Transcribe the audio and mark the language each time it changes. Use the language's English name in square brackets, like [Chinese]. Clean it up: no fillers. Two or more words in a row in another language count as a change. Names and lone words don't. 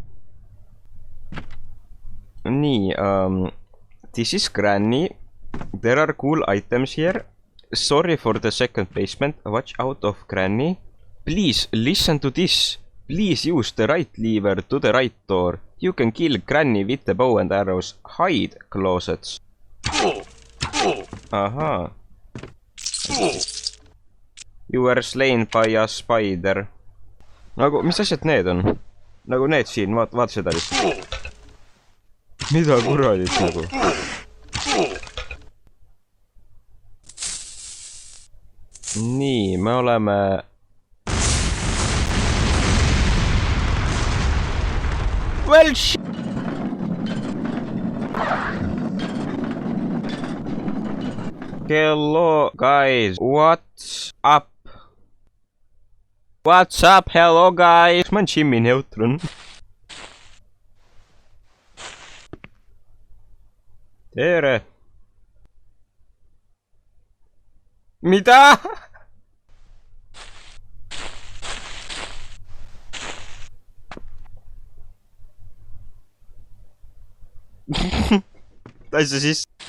[Estonian] Nii, [English] this is Granny. There are cool items here. Sorry for the second basement. Watch out of Granny. Please listen to this. Please use the right lever to the right door. You can kill Granny with the bow and arrows. Hide closets. Ahaa. You were slain by a spider. [Estonian] Nagu, mis asjad need on? Nagu need siin, vaata seda lihtsalt. Mida kuradit nagu? Nii, me oleme... [English] Well, hello, guys. What's up? What's up? Hello, guys. [Estonian] Ma on Jimmy Neutron. Tere. Mida? Asja siis?